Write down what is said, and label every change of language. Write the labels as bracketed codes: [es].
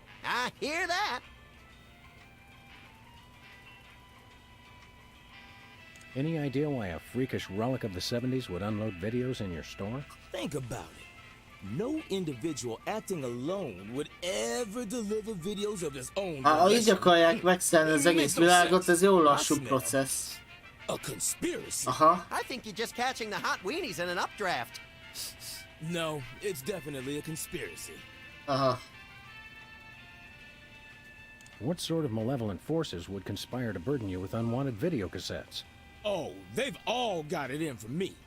[en] I hear that. Any idea why a freakish relic of the 70s would unload videos in your store? Think about it. No individual acting alone would ever deliver videos of his own. [hu] Ha így akarják megszállni az egész világot, ez jó lassú processz. [en] A conspiracy. Aha. I think you're just catching the hot weenies in an updraft. No, it's definitely a conspiracy. Aha. What sort of malevolent forces would conspire to burden you with unwanted video cassettes? Oh, they've all got it in for me.